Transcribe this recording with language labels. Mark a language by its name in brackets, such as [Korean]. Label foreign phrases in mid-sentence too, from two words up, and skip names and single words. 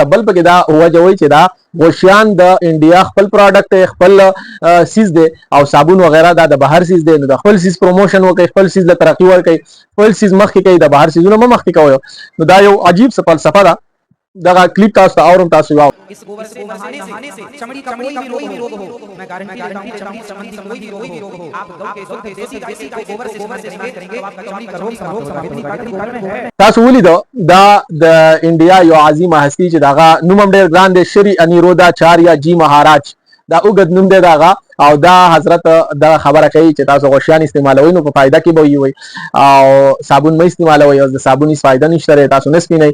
[Pashto] بل پکې دا وجه وایي چې دا غوښیان د انډیا خپل پروډکټ دی، خپل سیز دی، او صابون وغیرہ دا د بهر سیز دی. نو د خپل سیز پروموشن وکړي، خپل سیز له ترقی ورکړي، خپل سیز مخکې کوي، د بهر سیزونه مخکې کوي. نو دا یو عجیب څه فلسفه ده. دغه کلیپ تاسو ته اورم، تاسو واو. [Hindi] इस गोबर से नहाने से चमड़ी का कोई भी रोग हो, मैं गारंटी देता हूं चमड़ी संबंधी कोई भी रोग हो, आप गौ के शुद्ध देसी गाय के गोबर से इस्तेमाल करेंगे तो आपका चमड़ी का रोग इतनी ताकत गोबर में है. [Pashto] تاسو ولیدو دا د انډیا یو عظیمه هستی چې دغه نوم هم ډېر ګران دی، شری انیروداچاریا جی مهاراج، دا اوږد نوم دی دغه. او دا حضرت دا خبره کوي چې تاسو غوښیان استعمالوئ نو په فایده کې به وي، او صابون مې استعمالوئ، او د صابون هیڅ فایده نشته، تاسو نه سپینئ.